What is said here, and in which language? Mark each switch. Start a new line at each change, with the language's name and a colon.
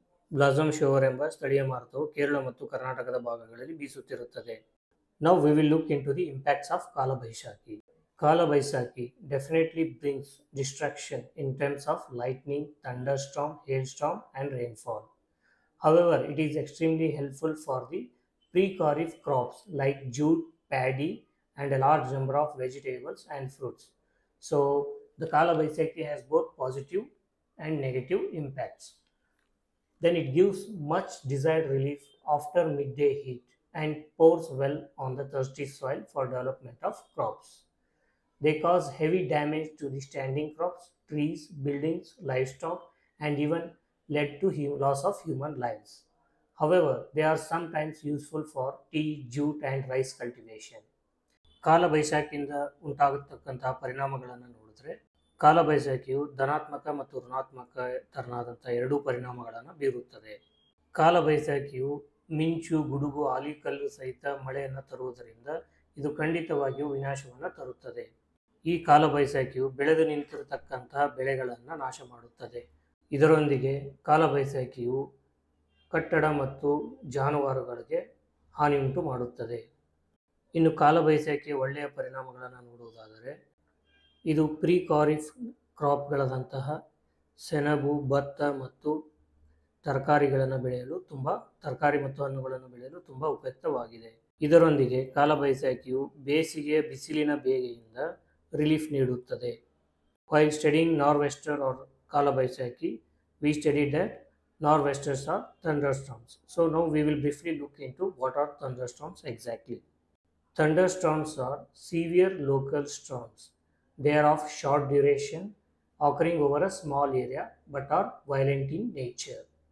Kannada: Blossom shower ಎಂಬ ಸ್ಥಳೀಯ ಮಾರುತವು ಕೇರಳ ಮತ್ತು ಕರ್ನಾಟಕದ ಭಾಗಗಳಲ್ಲಿ ಬೀಸುತ್ತಿರುತ್ತದೆ.
English: Now we will look into the impacts of Kala Baishakhi. Kala Baishakhi definitely brings destruction in terms of lightning, thunderstorm, hailstorm and rainfall. However, it is extremely helpful for the pre-kharif crops like jute, paddy and a large number of vegetables and fruits. So the Kala Baisakhi has both positive and negative impacts. Then it gives much desired relief after midday heat and pours well on the thirsty soil for development of crops. They cause heavy damage to the standing crops, trees, buildings, livestock, and even led to loss of human lives. However, they are sometimes useful for tea, jute, and rice cultivation.
Kannada: ಕಾಲ ಬೈಸಾಖಿಯಿಂದ ಉಂಟಾಗತಕ್ಕಂತಹ ಪರಿಣಾಮಗಳನ್ನು ನೋಡಿದ್ರೆ ಕಾಲ ಬೈಸಾಖಿಯು ಧನಾತ್ಮಕ ಮತ್ತು ಋಣಾತ್ಮಕ ತರನಾದಂಥ ಎರಡೂ ಪರಿಣಾಮಗಳನ್ನು ಬೀರುತ್ತದೆ. ಕಾಲ ಬೈಸಾಖಿಯು ಮಿಂಚು, ಗುಡುಗು, ಆಲಿಕಲ್ಲು ಸಹಿತ ಮಳೆಯನ್ನು ತರುವುದರಿಂದ ಇದು ಖಂಡಿತವಾಗಿಯೂ ವಿನಾಶವನ್ನು ತರುತ್ತದೆ. ಈ ಕಾಲ ಬೈಸಾಖಿಯು ಬೆಳೆದು ನಿಂತಿರತಕ್ಕಂತಹ ಬೆಳೆಗಳನ್ನು ನಾಶ ಮಾಡುತ್ತದೆ. ಇದರೊಂದಿಗೆ ಕಾಲ ಬೈಸಾಖಿಯು ಕಟ್ಟಡ ಮತ್ತು ಜಾನುವಾರುಗಳಿಗೆ ಹಾನಿ ಉಂಟು ಮಾಡುತ್ತದೆ. ಇನ್ನು ಕಾಲ ಬೈಸಾಖಿಯ ಒಳ್ಳೆಯ ಪರಿಣಾಮಗಳನ್ನು ನೋಡುವುದಾದರೆ ಇದು ಪ್ರೀ ಖಾರಿಫ್ ಕ್ರಾಪ್ಗಳಂತಹ ಸೆಣಬು, ಭತ್ತ ಮತ್ತು ತರಕಾರಿಗಳನ್ನು ಬೆಳೆಯಲು ತರಕಾರಿ ಮತ್ತು ಹಣ್ಣುಗಳನ್ನು ಬೆಳೆಯಲು ತುಂಬ ಉಪಯುಕ್ತವಾಗಿದೆ. ಇದರೊಂದಿಗೆ ಕಾಲ ಬೈಸಾಖಿಯು ಬೇಸಿಗೆಯ ಬಿಸಿಲಿನ ಬೇಗೆಯಿಂದ ರಿಲೀಫ್ ನೀಡುತ್ತದೆ.
English: While studying nor'wester or Kala Baisakhi, we studied that nor'westers are thunderstorms. So now we will briefly look into what are thunderstorms exactly. Thunderstorms are severe local storms. They are of short duration, occurring over a small area but are violent in nature.